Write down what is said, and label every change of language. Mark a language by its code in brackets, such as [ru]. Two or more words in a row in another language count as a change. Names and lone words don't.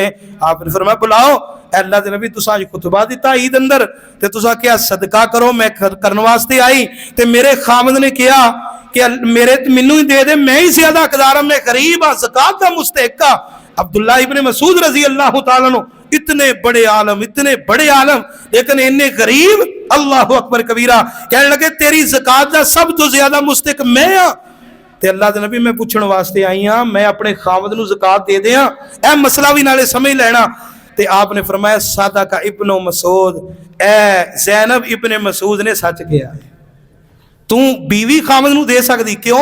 [pa] آپ نے فرمایا بلاؤ. اللہ دے نبی تساں خطبہ دتا عید اندر تے تساں کیا صدقہ کرو، میں کرنے واسطے آئی تے میرے خاوند نے کہا کہ میرے مینوں ہی دے دے، میں ہی زیادہ حقدار ہاں، میں غریب ہاں، زکات دا مستحق ہاں. عبداللہ ابن مسعود [ar] رضي الله تعالى عنه [pa] اتنے بڑے عالم، اتنے بڑے عالم، لیکن اینے غریب. [ar] الله أكبر كبيرا. [pa] کہنے لگے تیری زکات دا سب توں زیادہ مستحق میں ہاں. تے اللہ دے نبی میں پچھن واسطے آئی ہاں، میں اپنے خاوند نوں زکات دے دیاں، اے مسئلہ بھی نالے سمجھ لینا. تے آپ نے فرمایا صدقہ ابن مسعود، اے زینب ابن مسعود نے سچ کہا ہے، تو بیوی خاوند نوں دے سکدی، کیوں?